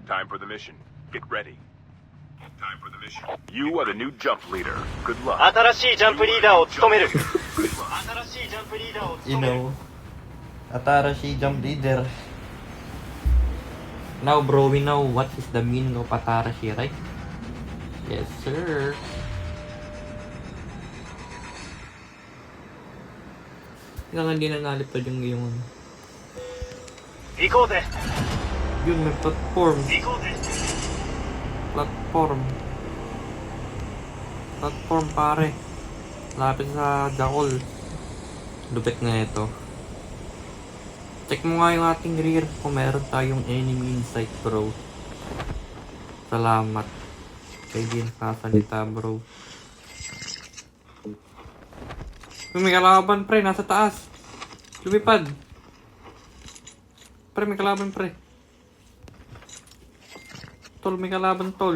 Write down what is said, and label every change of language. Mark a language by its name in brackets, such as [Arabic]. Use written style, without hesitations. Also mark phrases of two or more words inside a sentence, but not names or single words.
[English] Time for the mission. Get ready. Time for the mission. You are the new jump leader. Good luck. [Japanese] 新しいジャンプリーダーを務める。 [English] Good luck. [Japanese] 新しいジャンプリーダーを [English] You [Japanese] 務める。 [English] know, Atarashi jump leader. Now bro, we know what is the meaning of Atarashi, right? Yes sir. [Filipino] Kailangan hindi na nalipad yung [Japanese] 行こうぜ。 [Filipino] yun, may platform. [Japanese] 行こうぜ。 [Filipino] Platform pare. Lapit sa Jackal. Lupit nga ito. Check mo nga yung ating rear kung meron tayong [English] enemy in sight bro. [Filipino] Salamat. Kaya di nakasalita bro. May kalaban pre, nasa taas. Lumipad. Pre, may kalaban pre. Tol, may kalaban tol.